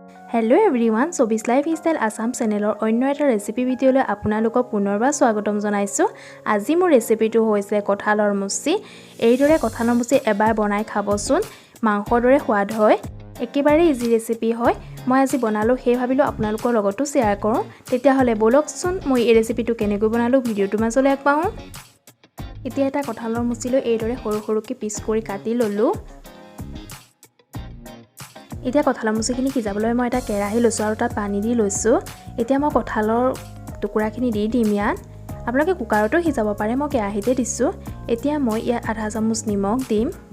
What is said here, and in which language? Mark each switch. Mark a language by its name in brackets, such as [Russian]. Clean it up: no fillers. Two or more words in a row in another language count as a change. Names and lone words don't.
[English] Hello everyone, [Assamese] Sabi's Lifestyle Assam channelor onno eta [English] recipe video [Assamese] লৈ আপোনালোকক পুনৰবাৰ স্বাগতম জনাইছো. আজি মোৰ recipe টো হৈছে কঁঠালৰ মুচি। এই দৰে কঁঠালৰ মুচি এবাৰ বনাই খাব চোন. মাংসৰ দৰে সোৱাদ হয়। একেবাৰে [English] easy recipe [Assamese] হয়. মই আজি বনালোঁ হে ভাবিলোঁ আপোনালোকৰ লগত share কৰোঁ। তেতিয়া হ'লে বলক চোন মই এই recipe টো কেনেকৈ বনালোঁ video টো মাজলৈ আকপাহু. এতিয়া এটা কঁঠালৰ মুচি লও এই দৰে সৰু সৰু কৈ piece কৰি কাটি ললোঁ. এতিয়া কঁঠালৰ মুচিখিনি সিজাবলৈ মই এটা কেৰাহী লৈছো আৰু তাত পানী দি লৈছো এতিয়া মই কঁঠালৰ টুকুৰাখিনি দি দিম ইয়াত আপোনালোকে কুকাৰতো সিজাব পাৰে মই কেৰাহীতে দিছো এতিয়া মই ইয়াত আধা চামুচ নিমখ দিম